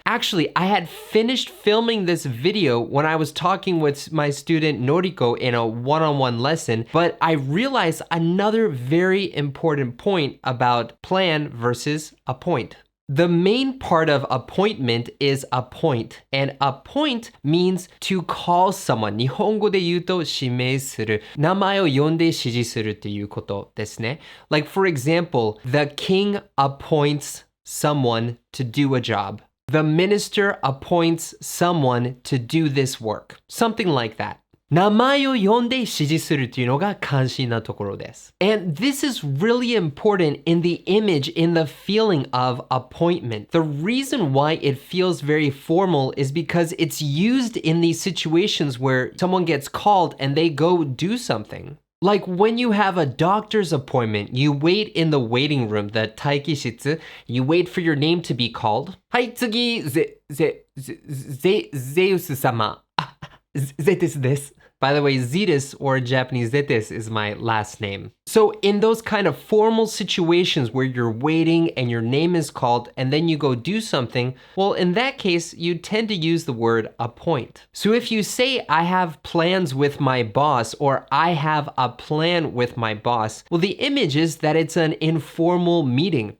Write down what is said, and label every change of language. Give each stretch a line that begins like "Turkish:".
English: Actually, I had finished filming this video when I was talking with my student Noriko in a one-on-one lesson, but I realized another very important point about plan versus appoint. The main part of appointment is appoint, and appoint means to call someone.
Japanese: 日本語で言うと指名する。名前を呼んで指示するっていうことですね。
English: Like for example, the king appoints someone to do a job. The minister appoints someone to do this work. Something like that.
Japanese: 名前を呼んで指示するというのが関心なところです。
English: And this is really important in the image, in the feeling of appointment. The reason why it feels very formal is because it's used in these situations where someone gets called and they go do something. Like when you have a doctor's appointment, you wait in the waiting room, the 待機室, you wait for your name to be called.
Japanese: はい、次、ゼウス様。ゼテスです。
English: By the way, Zetas or Japanese Zetes is my last name. So in those kind of formal situations where you're waiting and your name is called and then you go do something, well, in that case, you tend to use the word appoint. So if you say, I have plans with my boss, or I have a plan with my boss, well, the image is that it's an informal meeting.